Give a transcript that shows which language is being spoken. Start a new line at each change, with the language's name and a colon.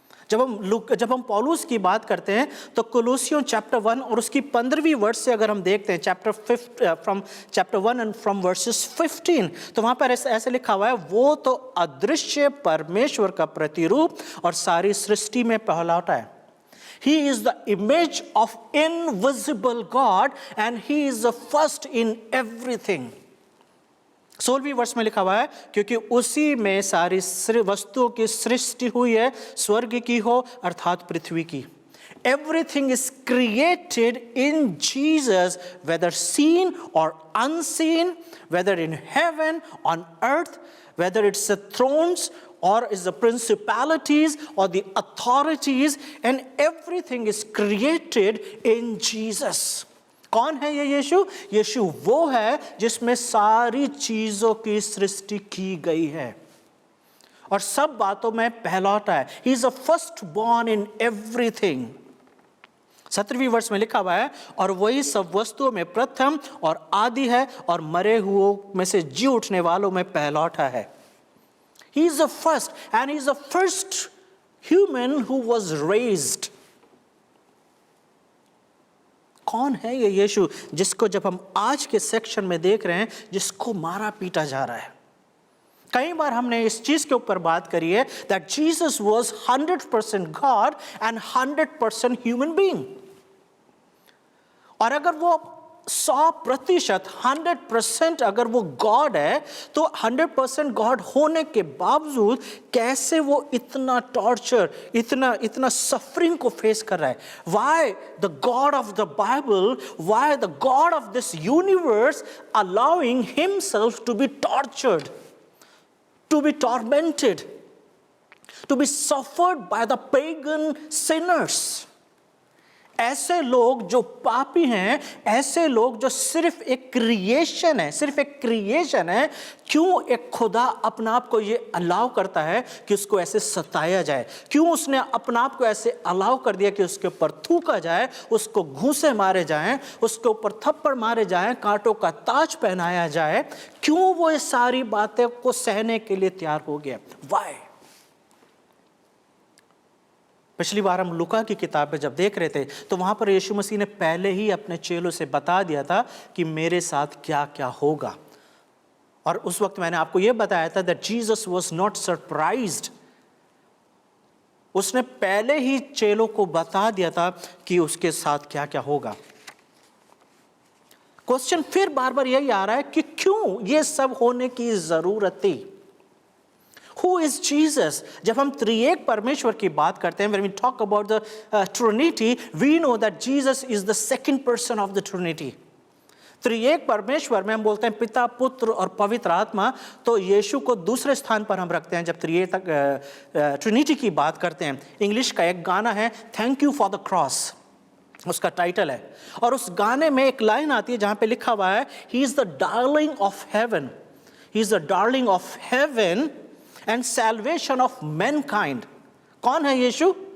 Hindi: जब हम पौलुस की बात करते हैं तो कोलोसियों चैप्टर 1 और उसकी 15वीं वर्ष से अगर हम देखते हैं,
English: from chapter 1 and from verses 15,
Hindi: तो वहाँ पर ऐसे लिखा हुआ है, वो तो अदृश्य परमेश्वर का प्रतिरूप और सारी सृष्टि में पहलौठा है।
English: He is the image of invisible God and he is the first in everything।
Hindi: 16वीं वर्ष में लिखा हुआ है, क्योंकि उसी में सारी वस्तुओं की सृष्टि हुई है, स्वर्ग की हो अर्थात पृथ्वी की।
English: Everything is created in Jesus, whether seen or unseen, whether in heaven, on earth, whether it's the thrones or is the principalities or the authorities, and everything is created in Jesus।
Hindi: कौन है ये यीशु? यीशु वो है जिसमें सारी चीजों की सृष्टि की गई है और सब बातों में पहलौठा है।
English: He is the first born in everything।
Hindi: 17वीं वर्ष में लिखा हुआ है, और वही सब वस्तुओं में प्रथम और आदि है और मरे हुओं में से जी उठने वालों में पहलौठा है।
English: He is the first and he is the first human who was raised।
Hindi: कौन है ये यीशु जिसको जब हम आज के सेक्शन में देख रहे हैं, जिसको मारा पीटा जा रहा है? कई बार हमने इस चीज के ऊपर बात करी है
English: That Jesus was 100% God and 100% human being.
Hindi: और अगर वो 100%, 100% अगर वो गॉड है, तो 100% गॉड होने के बावजूद कैसे वो इतना टॉर्चर, इतना सफरिंग को फेस कर रहा है?
English: Why the God of the Bible, why the God of this universe allowing himself to be tortured, to be tormented, to be suffered by the pagan sinners?
Hindi: ऐसे लोग जो पापी हैं, ऐसे लोग जो सिर्फ एक क्रिएशन है, क्यों एक खुदा अपने आप को ये अलाउ करता है कि उसको ऐसे सताया जाए? क्यों उसने अपने आप को ऐसे अलाउ कर दिया कि उसके ऊपर थूका जाए, उसको घूंसे मारे जाएं, उसके ऊपर थप्पड़ मारे जाएं, कांटों का ताज पहनाया जाए? क्यों वो ये सारी बातें को सहने के लिए तैयार हो गया? वाई? पिछली बार हम लूका की किताब में जब देख रहे थे तो वहां पर यीशु मसीह ने पहले ही अपने चेलों से बता दिया था कि मेरे साथ क्या क्या होगा। और उस वक्त मैंने आपको यह बताया था
English: That Jesus was not surprised.
Hindi: उसने पहले ही चेलों को बता दिया था कि उसके साथ क्या क्या होगा। क्वेश्चन फिर बार बार यही आ रहा है कि क्यों ये सब होने की जरूरत थी?
English: Who is Jesus?
Hindi: जब हम त्रिएक परमेश्वर की बात करते हैं,
English: when we talk about the Trinity, we know that Jesus is the second person of the Trinity.
Hindi: त्रिएक परमेश्वर में हम बोलते हैं पिता, पुत्र और पवित्र आत्मा, तो यीशु को दूसरे स्थान पर हम रखते हैं जब त्रिएक ट्रिनिटी की बात करते हैं। इंग्लिश का एक गाना है
English: thank you for the cross,
Hindi: उसका टाइटल है, और उस गाने में एक लाइन आती है जहां पे लिखा हुआ है
English: He is the darling of heaven, he is the darling of heaven and salvation of mankind.
Hindi: कौन है यीशु?